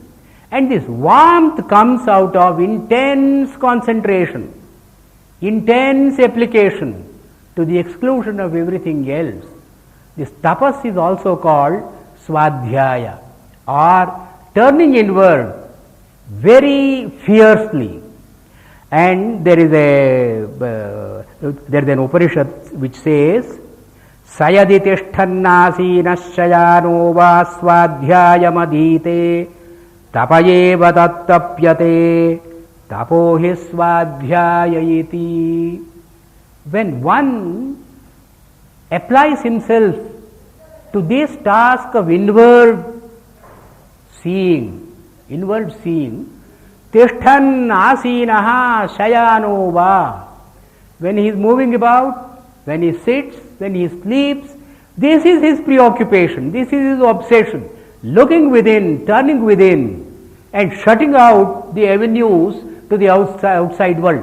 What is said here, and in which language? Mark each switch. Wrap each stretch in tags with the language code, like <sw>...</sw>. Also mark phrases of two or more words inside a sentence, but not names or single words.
<en>And this warmth comes out of intense concentration, intense application to the exclusion of everything else. This tapas is also called swadhyaya, or turning inward very fiercely. And there is an Upanishad which says,</en> <sa>सयदि तिष्ठन्नासीनशयानो वा स्वाध्यायमधीते तपयेव तत्तप्यते तपोहि स्वाध्याययिति.</sa> <en>When one applies himself to this task of inward seeing,</en> <sa>तिष्ठन्नासीनः शयानो वा,</sa> <en>when he is moving about, when he sits, when he sleeps, this is his preoccupation, this is his obsession, looking within, turning within, and shutting out the avenues to the outside world.</en>